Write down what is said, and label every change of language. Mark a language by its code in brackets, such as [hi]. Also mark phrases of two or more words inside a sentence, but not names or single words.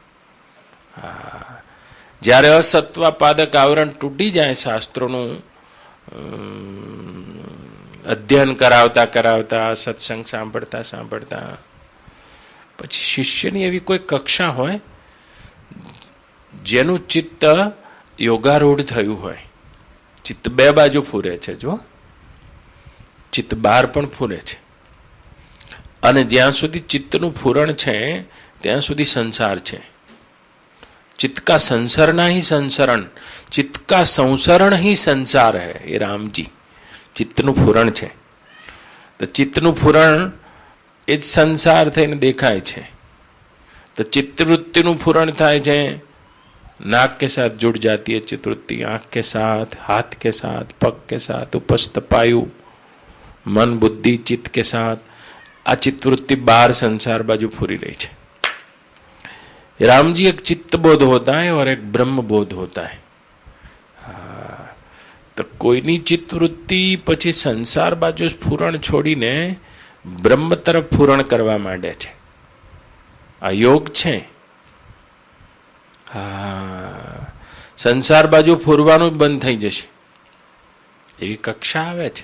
[gu] જ્યારે અસત્વાપાદક આવરણ તૂટી જાય, શાસ્ત્રોનું અધ્યયન કરાવતા કરાવતા, સત્સંગ સાંભળતા સાંભળતા, પછી શિષ્યની એવી કોઈ કક્ષા હોય જેનું ચિત્ત યોગારૂઢ થયું હોય. ચિત્ત બે બાજુ ફૂરે છે, જો ચિત્ત બહાર પણ ફૂરે છે. અને જ્યાં સુધી ચિત્તનું ફૂરણ છે ત્યાં સુધી સંસાર છે. [hi] चित्त का संसरना ही संसरण, चित्त का संसरण ही संसार है. [gu] એ રામજી ચિત્તનું ફૂરણ છે. તો ચિત્તનું ફૂરણ એ જ સંસાર થઈને દેખાય છે. तो चित्तवृत्तिનું ફૂરણ થાય છે. [hi] नाक के साथ जुड़ जाती है चित्तवृत्ति, आंख के साथ, हाथ के साथ, पग के साथ, उपस्थ पायु, मन बुद्धि चित्त के साथ. आ चित्तवृत्ति बाहर संसार बाजू फूरी रही है. राम जी एक चित्त बोध होता है और एक ब्रह्म बोध होता है. [gu] તો કોઈની ચિત્તવૃત્તિ પછી સંસાર બાજુ ફૂરણ છોડીને બ્રહ્મ તરફ ફૂરણ કરવા માંડે છે. આ યોગ છે. સંસાર બાજુ ફૂરવાનું બંધ થઈ જશે એવી કક્ષા આવે છે.